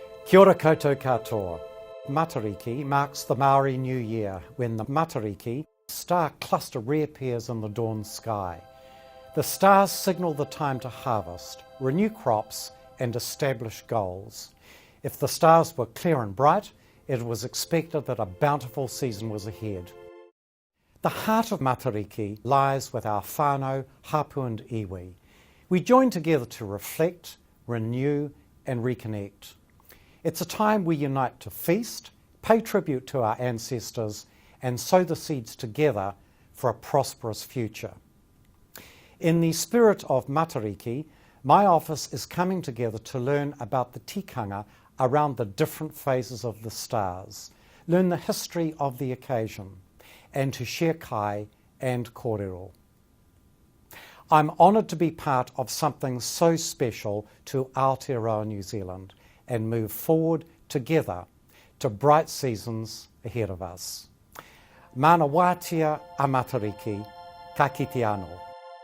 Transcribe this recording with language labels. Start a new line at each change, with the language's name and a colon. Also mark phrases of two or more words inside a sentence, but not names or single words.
Māori: Kia ora koutou katoa.
English: Matariki marks the Māori New Year, when the Matariki star cluster reappears in the dawn sky. The stars signal the time to harvest, renew crops and establish goals. If the stars were clear and bright, it was expected that a bountiful season was ahead. The heart of Matariki lies with our whānau, hapu and iwi. We join together to reflect, renew and reconnect. It's a time we unite to feast, pay tribute to our ancestors and sow the seeds together for a prosperous future. In the spirit of Matariki, my office is coming together to learn about the tikanga around the different phases of the stars, learn the history of the occasion, and to share kai and kōrero. I'm honoured to be part of something so special to Aotearoa, New Zealand, and move forward together to bright seasons ahead of us.
Māori: Mānawatia a Matariki, ka kite anō.